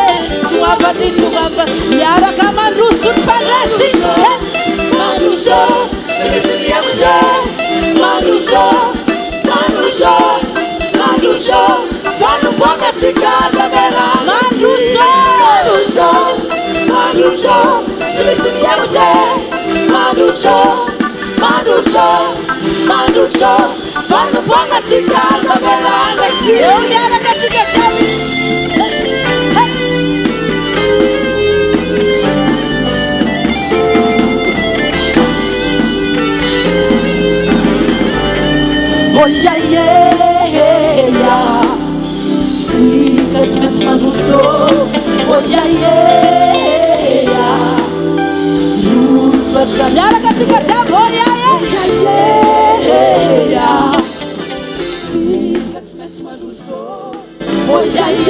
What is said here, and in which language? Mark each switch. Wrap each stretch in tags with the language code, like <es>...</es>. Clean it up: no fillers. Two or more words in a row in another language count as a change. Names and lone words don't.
<mg>toavatitoava miaraka mandroso ny Mandresy mandroso tsy misy miamotre mandroso mandroso mandroso vanomboana tsika zavelana mandroso mandroso mandroso tsy misy miamotre mandroso mandroso mandroso vanomboana tsika zavelana tsy eo miaraka tsika jiaby</mg> <en>oh yeah yeah</en> <mg>sika tsy maintsy mandroso</mg> <en>oh yeah yeah</en> <mg>rosotra miaraka tsika jiaby</mg> <en>oh yeah yeah</en> <mg>sika tsy maintsy mandroso</mg> <en>oh yeah</en>